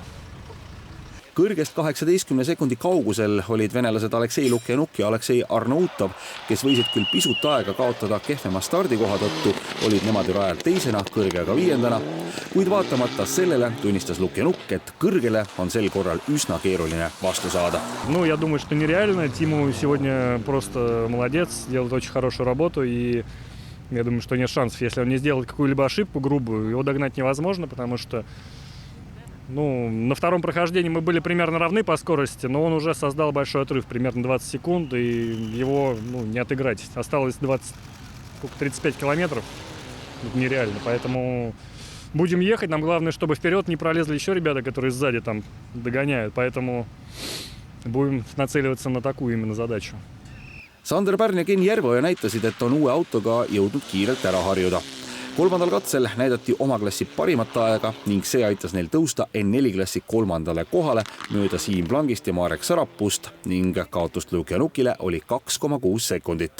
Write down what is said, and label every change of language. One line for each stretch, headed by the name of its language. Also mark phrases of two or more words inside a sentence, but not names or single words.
Estonian: Kõrgest 18 sekundi kaugusel olid venelased Aleksei Lukjanuk ja Aleksei Arnautov, kes võisid küll pisut aega kaotada kehvema stardikoha tõttu, olid nemad rajal teisena, Kõrgega 5. Kuid vaatamata sellele tunnistas Lukjanuk, et Kõrgele on sel korral üsna keeruline vastu saada.
Russian: Ну, я думаю, что нереально. Тиму сегодня просто молодец, делает очень хорошую работу, и я думаю, что нет шансов. Если он не сделает какую-либо ошибку грубую, его догнать невозможно, потому что на втором прохождении мы были примерно равны по скорости, но он уже создал большой отрыв, примерно 20 секунд, и его не отыграть. Осталось 35 километров. Это нереально, поэтому будем ехать. Нам главное, чтобы вперед не пролезли еще ребята, которые сзади там догоняют, поэтому будем нацеливаться на такую именно задачу.
Estonian: Sander Pärn ja Ken Järvoja näitasid, et on uue autoga jõudnud kiirelt ära harjuda. 3. katsel näidati oma klassi parimat aega ning see aitas neil tõusta N4 klassi 3. kohale mööda Siim Plangist ja Marek Sarapust ning kaotust Lukjanukile oli 2,6 sekundit.